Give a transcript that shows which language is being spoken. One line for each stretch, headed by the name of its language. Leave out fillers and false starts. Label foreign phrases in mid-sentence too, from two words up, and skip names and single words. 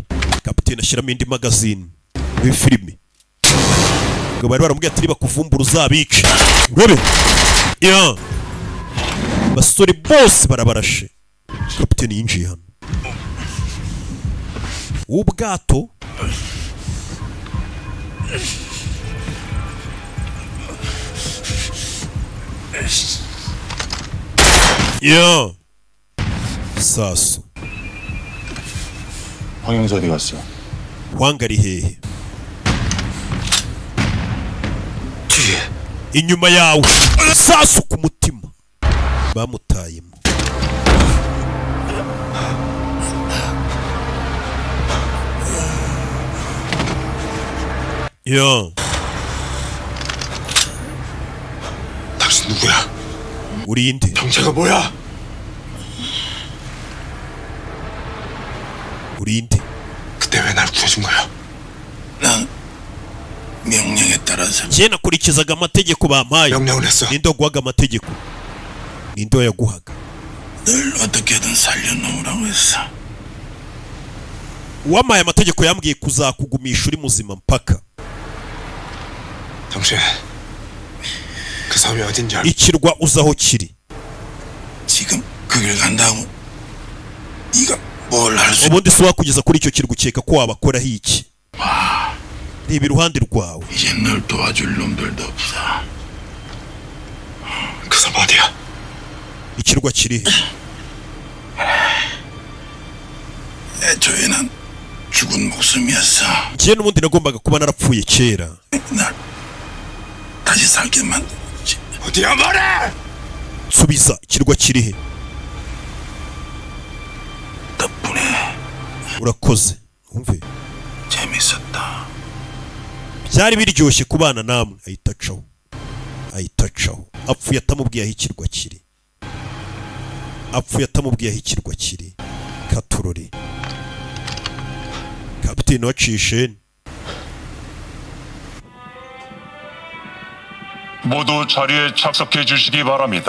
Kinyarwanda: kapiteni ashyiramo indi magazine muri filime. ngo bari baramubwiye ati bakuvumbura uzabice. urebe basore bose barabarashe. kapiteni yinjiye hano. ubwato saso.
Korean: 황영수 어디 갔어?
Kinyarwanda: Hwang ari hehe? inyuma yawe. saso ku mutima bamutayemo.
Korean: 당신 누구야? 우리인데. 정체가 뭐야? 우리인데. 그때 왜 날 구해준 거야? 난 명령에 따라서.
Kinyarwanda: 쟤 nakurikizaga amategeko bampaye.
Korean: 명령을 했어.
Kinyarwanda: ninde waguhaga amategeko? ninde wayaguhaga?
Korean: 널 어떻게든 살려놓으라고 했어.
Kinyarwanda: uwampaye amategeko yambwiye kuzakugumisha uri muzima mpaka.
Korean: 당신 그 섬이 어딘지 알아?
Kinyarwanda: ikirwa uzaho kiri.
Korean: 지금 그 길 간다고 네가 뭘 할 수?
Kinyarwanda: ubundi si wakugeza kuri icyo kirwa ukeka ko wabakoraho iki? reba iruhande rwawe.
Korean: 이제 널 도와줄 놈들도 없어. 그 섬 어디야?
Kinyarwanda: ikirwa kiri
Korean: 애초에는 죽은 목숨이었어.
Kinyarwanda: njye n'ubundi nagombaga kuba narapfuye kera.
Korean: 날 다시 살게 만들었지. 어디야 말해!
Kinyarwanda: subiza ikirwa kirihe urakoze umve byari biryoshye kubana namwe ahita acaho apfuye atamubwiye aho ikirwa kiri katurore kapiteni wacishe
Korean: 모두 자리에 착석해 주시기 바랍니다.